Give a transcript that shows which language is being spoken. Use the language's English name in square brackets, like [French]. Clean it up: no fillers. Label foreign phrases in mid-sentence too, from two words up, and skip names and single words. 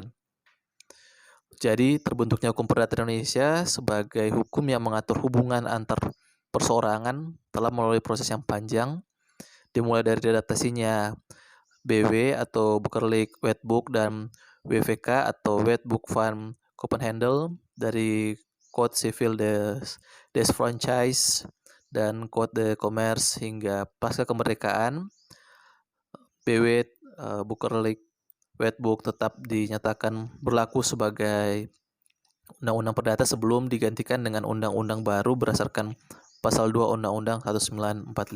[Indonesian] Jadi, terbentuknya hukum perdata Indonesia sebagai hukum yang mengatur hubungan antar perseorangan telah melalui proses yang panjang, dimulai dari adaptasinya BW atau Burgerlijk Wetboek dan WVK atau Wetboek van Kopenhandel dari Code Civil des Franchise dan Code de Commerce hingga pasca kemerdekaan, BW Burgerlijk Wetboek tetap dinyatakan berlaku sebagai Undang-Undang Perdata sebelum digantikan dengan undang-undang baru berdasarkan Pasal 2 Undang-Undang 1945.